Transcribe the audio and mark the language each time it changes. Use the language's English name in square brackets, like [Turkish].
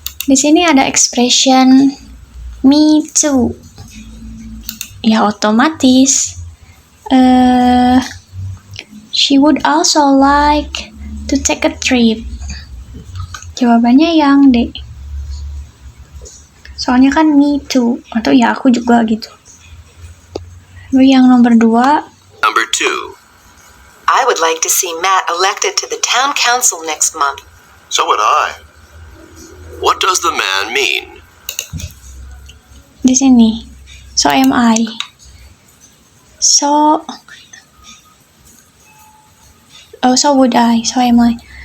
[Indonesian] Di sini ada expression [English] me too. [Indonesian] Ya otomatis [English] she would also like to take a trip. [Indonesian] Jawabannya yang D. Soalnya kan [English] me too, [Indonesian] atau ya aku juga gitu. Lalu yang nomor 2. [English] Number 2. I would like to see Matt elected to the town council next month. So would I. What does the man mean? [Indonesian] Di sini, [English] so am I. So would I, so am I.